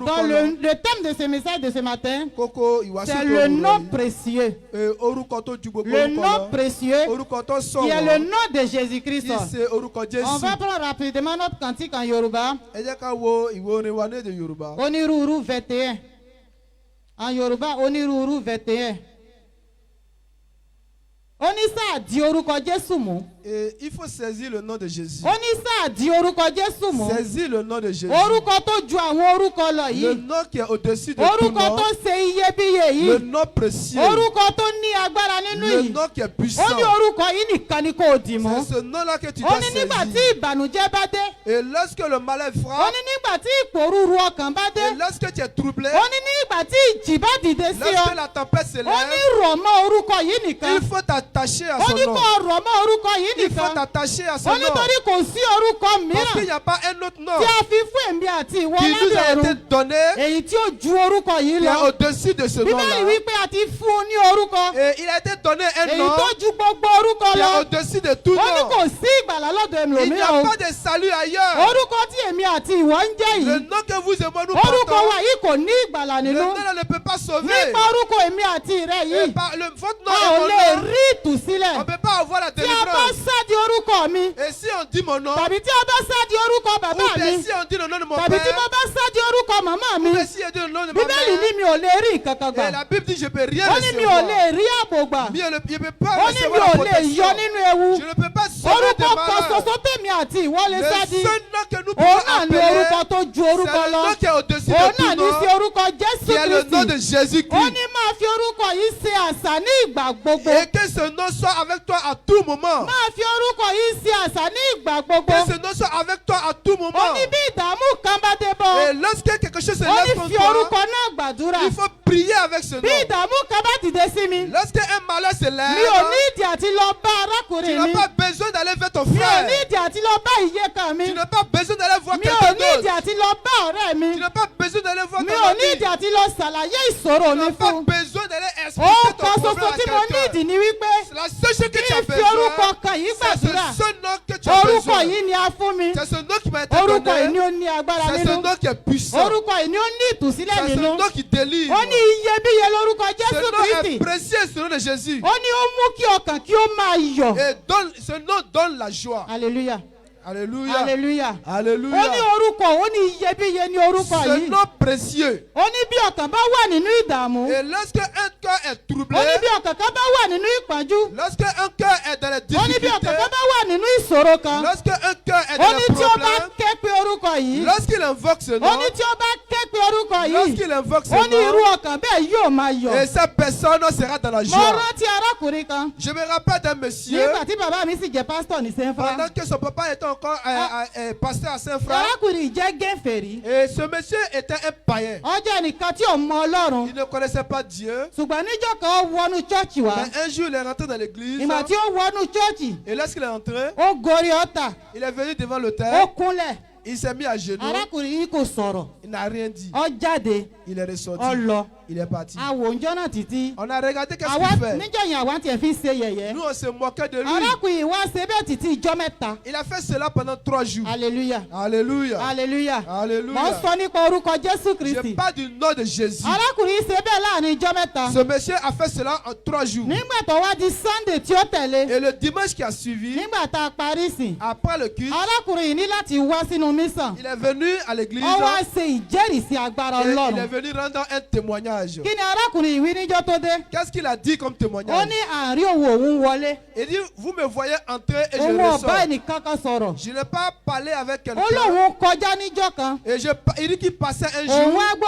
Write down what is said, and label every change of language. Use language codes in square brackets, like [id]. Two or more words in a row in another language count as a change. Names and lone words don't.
[fr] Dans le thème de ce message de ce matin, c'est le nom précieux. Le nom précieux qui est le nom de Jésus-Christ. On va prendre rapidement notre cantique en Yoruba. Oniruru 21. En Yoruba, Oniruru 21. [yo] Onisa di orúkọ Jésù mú. [fr] Il faut saisir le nom de Jésus. [yo] Onisa di orúkọ Jésù mú. [fr] Saisir le nom de Jésus. [yo] Orúkọ tó ju àwọn orúkọ lọ yìí. [fr] Le nom qui est au-dessus de tout nom. [yo] Orúkọ tó ṣe iyebíye yìí. [fr] Le nom précieux. [yo] Orúkọ tó ní agbára nínú yìí. [fr] Le nom qui est puissant. [yo] Ó ní orúkọ yìí nìkan ni kò dì mú. [fr] C'est ce nom-là que tu dois saisir. [yo] Ó ní nígbà tí ìbànújẹ́ bá dé. [fr] Et lorsque le malheur frappe. [yo] Ó ní nígbà tí ìpòrúurú ọkàn bá dé. [fr] Et lorsque tu es troublé. [yo] Ó ní nígbà tí ìjì bá dìde sí ọ. [fr] Lorsque la tempête se lève. [yo] Ó ní rọ̀ mọ́ orúkọ yìí nìkan. [fr] Il faut t'attacher à son nom. [yo] Ó ní kó rọ̀ mọ́ orúkọ yìí nìkan. [fr] Il faut t'attacher à son nom. [yo] Ó nítorí kò sí orúkọ mìíràn. [fr] Parce qu'il n'y a pas un autre nom. [yo] Tí a fi fún èmi àti ìwọ lábẹ́ ọ̀run. [fr] Qui nous a été donné. [yo] Èyí tí ó ju orúkọ yìí lọ. [fr] Qui est au-dessus de ce nom-là. [yo] Bíbélì wípé a ti fún un ní orúkọ. [fr] Et il a été donné un nom. [yo] Èyí tó ju gbogbo orúkọ lọ. [fr] Qui est au-dessus de tout nom. [yo] Ó ní kò sí ìgbàlà lọ́dọ̀ ẹlòmíràn. [fr] Il n'y a pas de salut ailleurs. [yo] Orúkọ tí èmi àti ìwọ ń jẹ́ yìí. [fr] Le nom que vous et moi nous portons. [yo] Orúkọ wa yìí kò ní ìgbàlà nínú. [fr] Le nom ne peut pas sauver. [yo] Nípa orúkọ èmi àti ìrẹ yìí. [fr] Votre nom [yo] a ò lè rí ìtúsílẹ̀. [fr] On ne peut pas avoir la délivrance. [yo] Tí a bá sá di orúkọ mi. [fr] Et si on dit mon nom. [yo] Tàbí tí a bá sá di orúkọ bàbá mi. [fr] Ou bien si on dit le nom de mon père. [yo] Tàbí tí mo bá sá di orúkọ màmá mi. [fr] Ou bien si on dit le nom de ma mère. [yo] Bíbélì ní mi ò lè rí ìkankan gbà. [fr] Et la Bible dit je peux rien recevoir. recevoir. [yo] Ó ní mi ò lè rí ààbò gbà. [fr] Je ne peux pas [yo] Ó ní mi [fr] recevoir la [yo] ò lè [fr] protection. [yo] yọ nínú ewu. [fr] Je ne peux pas sauver de [yo] Orúkọ kan [fr] malheur. [yo] ṣoṣo tèmi àti ìwọ lè sá di. [fr] Le seul nom que nous [yo] Òun [fr] pouvons [yo] náà ní [fr] appeler. [yo] orúkọ tó ju orúkọ [fr] C'est le [yo] lọ. [fr] nom qui est au-dessus [yo] Òun [fr] de tout [yo] náà ní [fr] nom. [yo] sí orúkọ Jésù [fr] Qui est le nom de [yo] Kristi. [fr] Jésus-Christ. [yo] Ó ní máa fi orúkọ yìí ṣe àṣà ní ìgbà gbogbo. [fr] Et que ce nom soit avec toi à tout moment. [yo] Máa fi orúkọ yìí ṣe àṣà ní ìgbà gbogbo. [fr] Que ce nom soit avec toi à tout moment. [yo] Ó ní bí ìdààmú kan bá dé bọ̀. [fr] Et lorsque quelque chose se [yo] Ó [fr] lève [yo] ní [fr] contre [yo] fi [fr] toi, [yo] orúkọ náà gbàdúrà. [fr] il faut prier avec ce [yo] Bí [fr] nom. [yo] ìdààmú kan bá dìde sí mi. [fr] Lorsque un malheur se [yo] Mi ò [fr] lève, [yo] ní ìdí àti lọ bá [fr] tu [yo] arákùnrin [fr] n'as [yo] mi. [fr] pas besoin d'aller vers ton [yo] Mi ò [fr] frère. [yo] ní ìdí àti lọ bá ìyèkan mi. [fr] Tu n'as pas besoin d'aller voir [yo] Mi ò [fr] quelqu'un [yo] ní ìdí [fr] d'autre. [yo] àti lọ bá ọ̀rẹ́ mi. [fr] Tu n'as pas besoin d'aller voir [yo] Mi [fr] ton [yo] ò ní [fr] ami. [yo] ìdí àti lọ ṣàlàyé ìṣòro [fr] Tu [yo] mi [fr] n'as pas [yo] fún. [fr] besoin d'aller [yo] Ó [fr] expliquer ton [yo] kan [fr] problème [yo] ṣoṣo [fr] à [yo] tí mo ní ìdí [fr] quelqu'un. [yo] ni wípé [fr] C'est la seule chose que [yo] kí [fr] tu as [yo] n fi orúkọ [fr] besoin. [yo] kan yìí [fr] C'est [yo] gbàdúrà. [fr] ce seul nom que tu as [yo] Orúkọ [fr] besoin. [yo] yìí ni a fún mi. [fr] C'est ce nom qui m'a été [yo] Orúkọ yìí ni [fr] donné. [yo] ó ní agbára [fr] C'est ce [yo] nínú. [fr] nom qui est puissant. [yo] Orúkọ yìí ni ó ní ìtúsílẹ̀ [fr] C'est ce [yo] nínú. [fr] nom qui délivre. [yo] Ó ní iyebíye lórúkọ [fr] Ce [yo] Jésù [fr] nom est [yo] Kristi. [fr] précieux, ce nom de Jésus. [yo] Ó ní ó mú kí ọkàn kí ó máa yọ̀. [fr] Et ce nom donne la joie. [yo] Hallelujah. [fr] Alléluia. [yo] Hallelujah. [fr] Alléluia. [yo] Ó ní orúkọ, ó ní iyebíye ní orúkọ [fr] Ce [yo] yìí. [fr] nom précieux. [yo] Ó ní bí ọkàn bá wà nínú ìdààmú. [fr] Et lorsque un cœur est troublé, [yo] Ó ní bí ọkàn kan bá wà nínú ìpọ́njú. [fr] lorsque un cœur est dans les [yo] Ó ní bí [fr] difficultés, [yo] ọkàn kan bá wà nínú ìṣòro kan. [fr] lorsque un cœur est [yo] Ó [fr] dans [yo] ní [fr] les [yo] tí ó bá [fr] problèmes, [yo] ké pe orúkọ yìí. [fr] lorsqu'il invoque ce [yo] Ó [fr] nom, [yo] ní tí ó bá ké pe orúkọ yìí. [fr] lorsqu'il invoque ce [yo] Ó ní irú [fr] nom, [yo] ọkàn bẹ́ẹ̀ yóò máa yọ̀. [fr] et cette personne sera dans la [yo] Mo [fr] joie. [yo] rántí arákùnrin kan. [fr] Je me rappelle d'un monsieur, [yo] Nígbà tí bàbá mi sì jẹ́ pásítọ̀ ní Saint-Fra. [fr] pendant que son papa était encore pasteur à Saint-Franc, [yo] Arákùnrin jẹ́ gẹ́fẹ̀rí. [fr] et ce monsieur était un païen. [yo] Ó jẹ́ ẹnìkan tí ò mọ Ọlọ́run. [fr] Il ne connaissait pas Dieu. [yo] Ṣùgbọ́n níjọ́ kan ó wọnú chọ́ọ̀chì wá. [fr] Mais un jour, il est rentré dans l'église. [yo] Ìgbà tí ó wọnú chọ́ọ̀chì, [fr] Et lorsqu'il est entré, [yo] ó gorí ọ̀tà. [fr] il est venu devant [yo] Ó [fr] l'autel. [yo] kúnlẹ̀. [fr] Il s'est mis à genoux. [yo] Arákùnrin yìí kò sọ̀rọ̀. [fr] Il n'a rien dit. [yo] Ó jáde. [fr] Il est ressorti. [yo] Ó lọ. [fr] Il est parti. [yo] Àwòǹjọ́ náà títí. [fr] On a regardé qu'est-ce [yo] Àwa [fr] qu'il fait. [yo] níjọ́ yẹn àwa tiẹ̀ fi ṣe yẹ̀yẹ́. [fr] Nous, on se moquait de lui. [yo] Arákùnrin wá ṣe bẹ́ẹ̀ títí ijọ́ mẹ́ta. [fr] Il a fait cela pendant 3 jours. [yo] Hallelujah. [fr] Alléluia. [yo] Hallelujah. Mo ń [fr] Alléluia. [yo] sọ nípa orúkọ Jésù [fr] Je [yo] Kristi. [fr] parle du nom de Jésus. [yo] Arákùnrin ṣe bẹ́ẹ̀ láàrin ijọ́ mẹ́ta. [fr] Ce monsieur a fait cela en 3 jours. [yo] Nígbà tó wá di Sunday tí ó tẹ̀lé. [fr] Et le dimanche qui a suivi, [yo] Nígbà tá a parí sìn. [fr] après le culte, [yo] Arákùnrin yìí ní láti wá sínú mission. [fr] il est venu à l'église. [yo] Ó wá ṣe [fr] il est venu rendre un témoignage. Qu'est-ce qu'il a dit comme témoignage? Il dit, vous me voyez entrer et je ressors. Je n'ai pas parlé avec quelqu'un. Et il dit qu'il passait un jour.